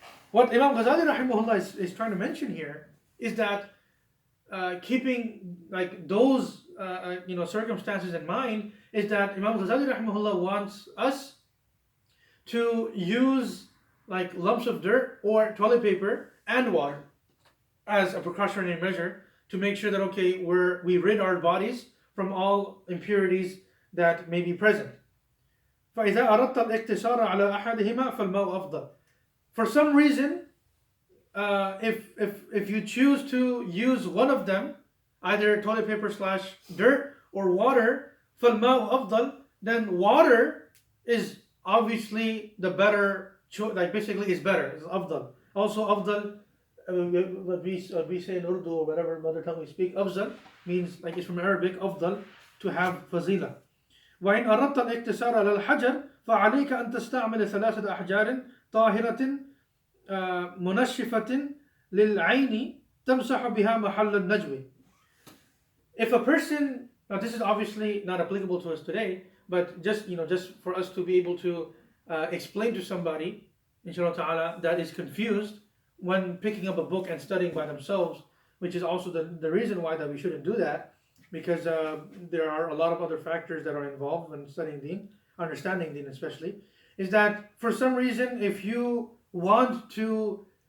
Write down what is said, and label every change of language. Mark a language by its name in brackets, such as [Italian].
[English] What Imam Ghazali rahimahullah is trying to mention here is that keeping like those circumstances in mind is that Imam Ghazali rahimahullah wants us to use like lumps of dirt or toilet paper and water as a precautionary measure to make sure that we rid our bodies from all impurities that may be present. [Arabic] فإذا أردت الاقتصار على أحدهما فالماء أفضل. [English] For some reason, if you choose to use one of them, either toilet paper / dirt or water, [Arabic] فالماء أفضل, [English] then water is obviously the better choice. Like basically, is better. It's أفضل. Also أفضل, what we say in Urdu or whatever mother tongue we speak, أفضل means like it's from Arabic أفضل, to have fazila. [Arabic] وإن أردت الاقتصار على الحجر فعليك أن تستعمل 3 أحجار طاهرة منشفة للعين تمسح بها محل النجوى. [English] If a person, now this is obviously not applicable to us today, but just for us to be able to explain to somebody, inshallah ta'ala, that is confused when picking up a book and studying by themselves, which is also the reason why that we shouldn't do that, because there are a lot of other factors that are involved when studying deen, understanding deen especially, is that for some reason if you want to